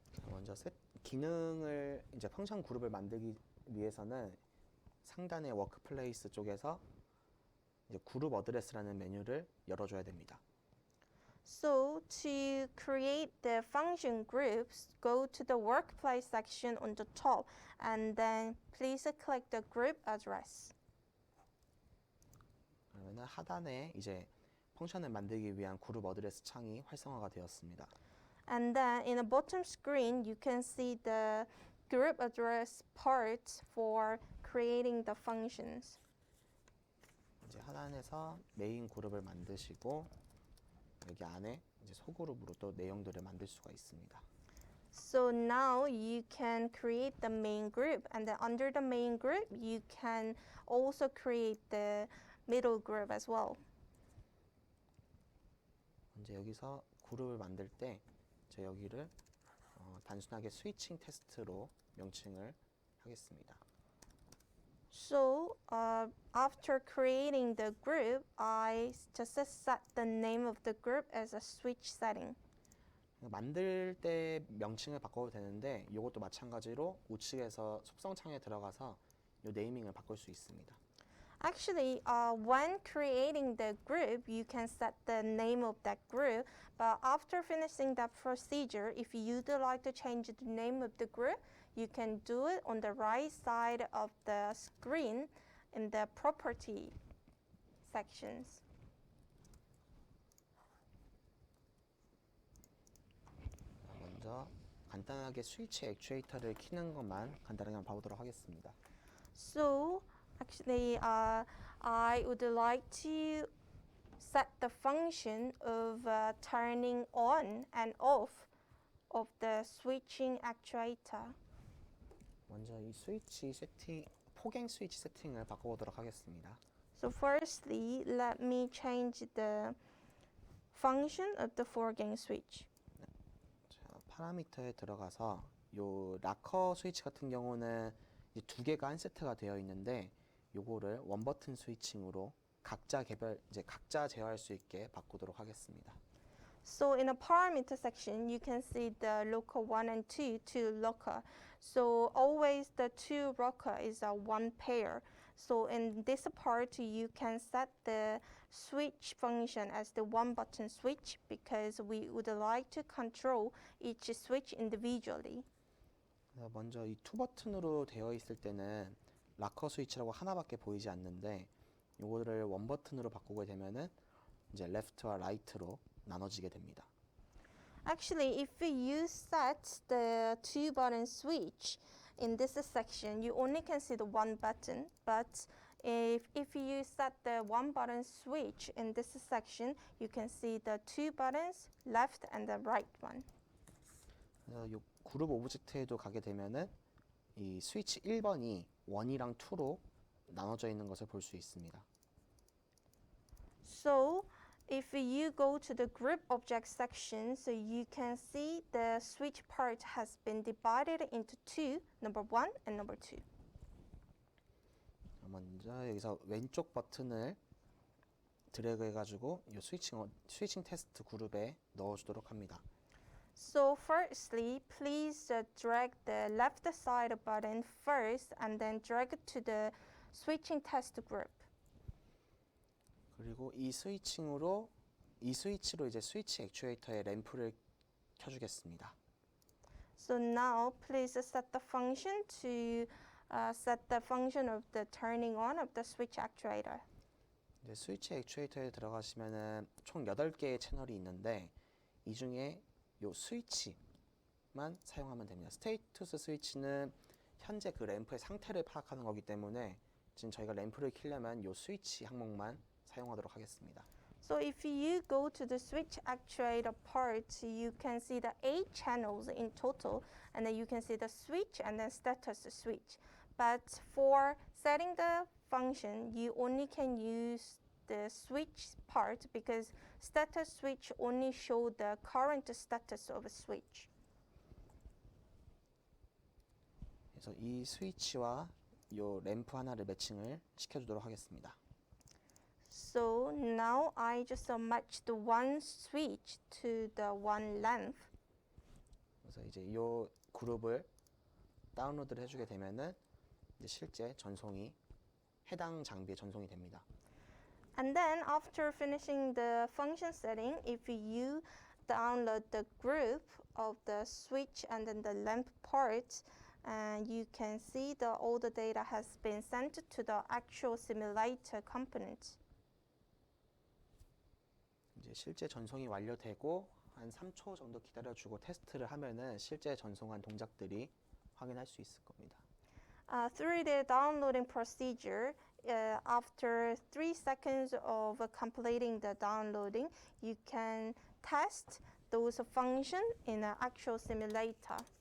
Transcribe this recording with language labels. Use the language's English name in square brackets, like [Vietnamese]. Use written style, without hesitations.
[Korean] 먼저 기능을 이제 펑션 그룹을 만들기 위해서는 상단의 워크플레이스 쪽에서 이제 그룹 어드레스라는 메뉴를 열어줘야 됩니다. [English] So to create the function groups, go to the workplace section on the top, and then please click the group address. [Korean] 그러면은 하단에 이제 펑션을 만들기 위한 그룹 어드레스 창이 활성화가 되었습니다. [English] And then in the bottom screen, you can see the group address part for creating the functions. [Korean] 이제 하단에서 메인 그룹을 만드시고 여기 안에 이제 소그룹으로 또 내용들을 만들 수가 있습니다. [English] So now you can create the main group, and then under the main group, you can also create the middle group as well. [Korean] 이제 여기서 그룹을 만들 때 저 여기를 단순하게 스위칭 테스트로 명칭을 하겠습니다. [English] So after creating the group, I just set the name of the group as a switch setting. [Korean] 만들 때 명칭을 바꿔도 되는데 이것도 마찬가지로 우측에서 속성창에 들어가서 이 네이밍을 바꿀 수 있습니다. [English] Actually, when creating the group, you can set the name of that group. But after finishing that procedure, if you'd like to change the name of the group, you can do it on the right side of the screen in the property sections. [Korean] 먼저 간단하게 스위치 액추에이터를 키는 것만 간단하게 한번 봐보도록 하겠습니다. [English] So actually, I would like to set the function of turning on and off of the switching actuator. [Korean] 먼저 이 스위치 세팅, 포갱 스위치 세팅을 바꿔보도록 하겠습니다. [English] So firstly, let me change the function of the four-gang switch. [Korean] 자, 파라미터에 들어가서 요 락커 스위치 같은 경우는 이제 두 개가 한 세트가 되어 있는데 요거를 원 버튼 스위칭으로 각자 제어할 수 있게 바꾸도록 하겠습니다. [English] So in the parameter section, you can see the local 1 and 2 locker. So always the two locker is one pair. So in this part, you can set the switch function as the one button switch because we would like to control each switch individually. [Korean] 먼저 이 투 버튼으로 되어 있을 때는 락커 스위치라고 하나밖에 보이지 않는데 이거를 원 버튼으로 바꾸게 되면은 이제 레프트와 라이트로 나눠지게 됩니다. [English] Actually, if you set the two button switch in this section, you only can see the one button. But if you set the one button switch in this section, you can see the two buttons, left and the right one. [Korean] 이 그룹 오브젝트에도 가게 되면은 이 스위치 1번이 1이랑 2로 나눠져 있는 것을 볼 수 있습니다. [English] So if you go to the group object section, so you can see the switch part has been divided into two, number 1 and number 2. [Korean] 먼저 여기서 왼쪽 버튼을 드래그 해가지고 이 스위칭 테스트 그룹에 넣어주도록 합니다. [English] So firstly, please drag the left side button first and then drag it to the switching test group. [Korean] 그리고 이 스위치로 이제 스위치 액추에이터의 램프를 켜주겠습니다. [English] So now please set the function to set the function of the turning on of the switch actuator. [Korean] 이제 스위치 액추에이터에 들어가시면은 총 8개의 채널이 있는데 이 중에 요 스위치만 사용하면 됩니다. 스테이투스 스위치는 현재 그 램프의 상태를 파악하는 거기 때문에 지금 저희가 램프를 켜려면 요 스위치 항목만 사용하도록 하겠습니다. [English] So if you go to the switch actuator part, you can see the 8 channels in total, and then you can see the switch and then status switch. But for setting the function, you only can use the switch part because status switch only show the current status of a switch. [Korean] 그래서 이 스위치와 요 램프 하나를 매칭을 시켜주도록 하겠습니다. [English] So now I just matched one switch to the one lamp. [Korean] 그래서 이제 이 그룹을 다운로드를 해주게 되면은 이제 실제 전송이 해당 장비에 전송이 됩니다. [English] And then after finishing the function setting, if you download the group of the switch and then the lamp part, and you can see all the data has been sent to the actual simulator component. [Korean] 이제 실제 전송이 완료되고 한 3초 정도 기다려주고 테스트를 하면은 실제 전송한 동작들이 확인할 수 있을 겁니다. [English] Through the downloading procedure, after 3 seconds of completing the downloading, you can test those functions in an actual simulator.